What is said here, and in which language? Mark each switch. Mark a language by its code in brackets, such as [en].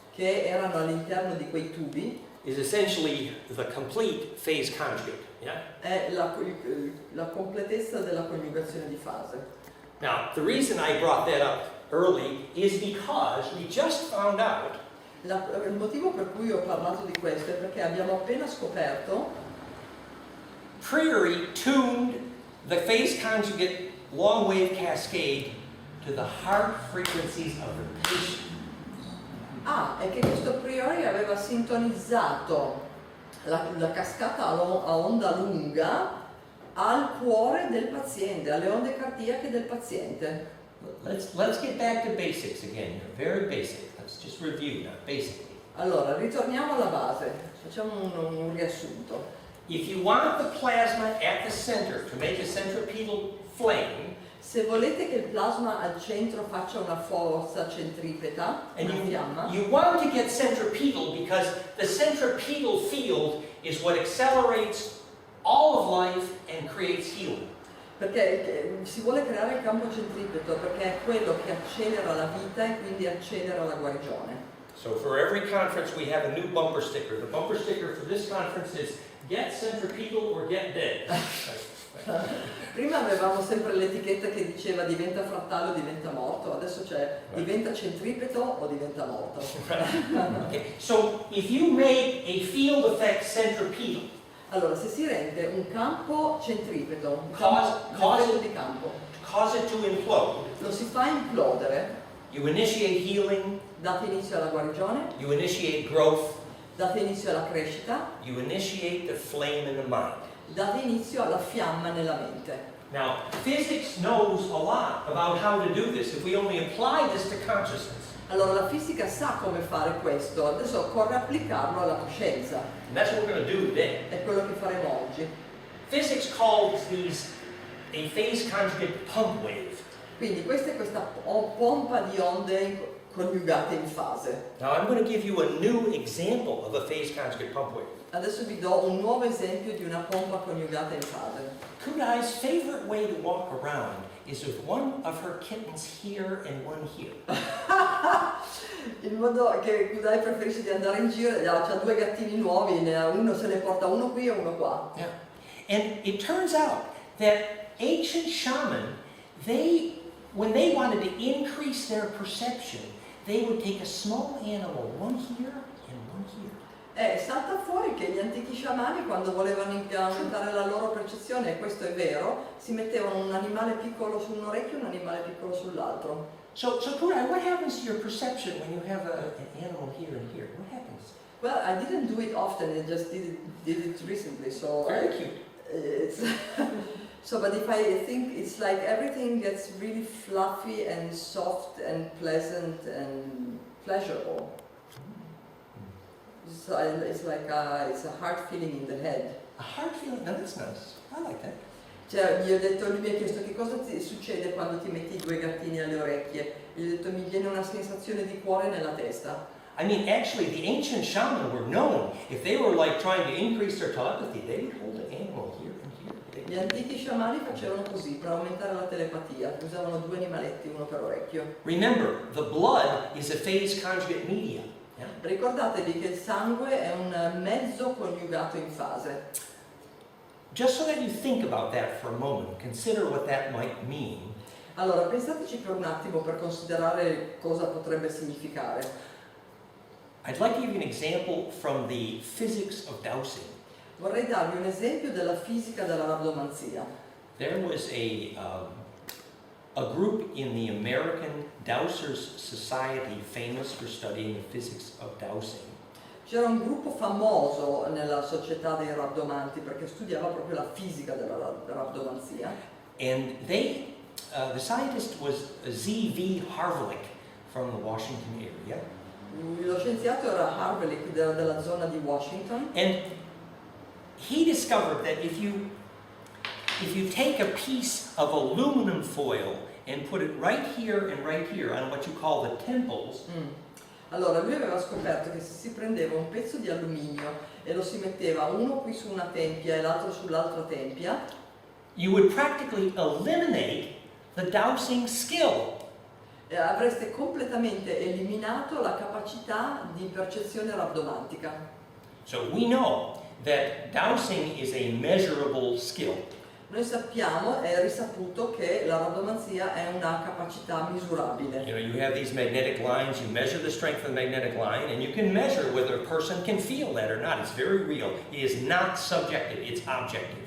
[it] che erano all'interno di quei tubi, [en] is essentially the complete phase conjugate. Yeah? [it] è la completezza della coniugazione di fase. [en] Now, the reason I brought that up early is because we just found out [it] Il motivo per cui ho parlato di questo è perché abbiamo appena scoperto [en] Priory tuned the phase conjugate long wave cascade to the heart frequencies of the patient. [it] è che questo priori aveva sintonizzato la cascata a onda lunga al cuore del paziente, alle onde cardiache del paziente. [en] Let's get back to basics again here, very basic. Let's just review now, basically. [it] Allora, ritorniamo alla base, facciamo un riassunto. [en] If you want the plasma at the center to make a centripetal flame, [it] Se volete che il plasma al centro faccia una forza centripeta, [en] and [it] una fiamma, [en] you want to get centripetal because the centripetal field is what accelerates all of life and creates healing. [it] perché si vuole creare il campo centripeto perché è quello che accelera la vita e quindi accelera la guarigione. [en] So for every conference we have a new bumper sticker. The bumper sticker for this conference is get centripetal or get dead. [it] Prima avevamo sempre l'etichetta che diceva diventa frattale o diventa morto, adesso c'è diventa centripeto o diventa morto. [en] Okay. So if you make a field effect centripetal, [it] Allora, se si rende un campo centripeto, un [en] Cause- [it] effetto di campo, [en] cause it to implode, [it] lo si fa implodere, [en] you initiate healing, [it] date inizio alla guarigione, [en] you initiate growth, [it] date inizio alla crescita, [en] you initiate the flame in the mind. [it] date inizio alla fiamma nella mente. [en] Now, physics knows a lot about how to do this if we only apply this to consciousness. [it] Allora la fisica sa come fare questo, adesso occorre applicarlo alla coscienza, [en] And that's what we're going to do today. [it] è quello che faremo oggi. [en] Physics calls these a phase conjugate pump wave. [it] Quindi questa è questa pompa di onde coniugate in fase. [en] Now, I'm going to give you a new example of a phase conjugate pump wave. [it] Adesso vi do un nuovo esempio di una pompa coniugata in fase. [en] Kudai's favorite way to walk around is with one of her kittens here and one here. [it] Il modo che Kudai preferisce di andare in giro, c'ha due gattini nuovi, uno se ne porta uno qui e uno qua. [en] Yeah. And it turns out that ancient shaman, when they wanted to increase their perception, they would take a small animal, one here and one here. [it] Salta fuori che gli antichi sciamani, quando volevano aumentare la loro percezione, e questo è vero, si mettevano un animale piccolo su un orecchio e un animale piccolo sull'altro. [en] So Kudai, what happens to your perception when you have an animal here and here? What happens? Well, I didn't do it often, I just did it recently, so Very cute. it's but if I think it's like everything gets really fluffy and soft and pleasant and pleasurable. So it's like it's a heart feeling in the head. A heart feeling? No, that's nice. I like that. [it] Cioè, lui mi ha chiesto che cosa ti succede quando ti metti i due gattini alle orecchie. Gli ho detto mi viene una sensazione di cuore nella testa. [en] I mean, actually, the ancient shaman were known. If they were like trying to increase their telepathy, they would hold an animal here and here. [it] Gli antichi sciamani facevano così per aumentare la telepatia, usavano due animaletti, uno per orecchio. [en] Remember, the blood is a phase conjugate media. Yeah? [it] Ricordatevi che il sangue è un mezzo coniugato in fase. [en] Just so that you think about that for a moment, consider what that might mean. [it] Allora, pensateci per un attimo per considerare cosa potrebbe significare. [en] I'd like to give you an example from the physics of dowsing. [it] Vorrei darvi un esempio della fisica della rabdomanzia. [en] There was a group in the American Dowsers Society famous for studying the physics of dowsing. [it] C'era un gruppo famoso nella società dei rabdomanti perché studiava proprio la fisica della rabdomanzia. [en] And the scientist was Z.V. Harvelick from the Washington area. [it] Lo scienziato era Harvelick della zona di Washington. [en] And he discovered that if you take a piece of aluminum foil and put it right here on what you call the temples, [it] Allora, lui aveva scoperto che se si prendeva un pezzo di alluminio e lo si metteva uno qui su una tempia e l'altro sull'altra tempia, [en] you would practically eliminate the dowsing skill. [it] avreste completamente eliminato la capacità di percezione rabdomantica. [en] So we know that dowsing is a measurable skill. [it] Noi sappiamo, è risaputo, che la rabdomanzia è una capacità misurabile. [en] You know, you have these magnetic lines, you measure the strength of the magnetic line, and you can measure whether a person can feel that or not. It's very real. It is not subjective, it's objective.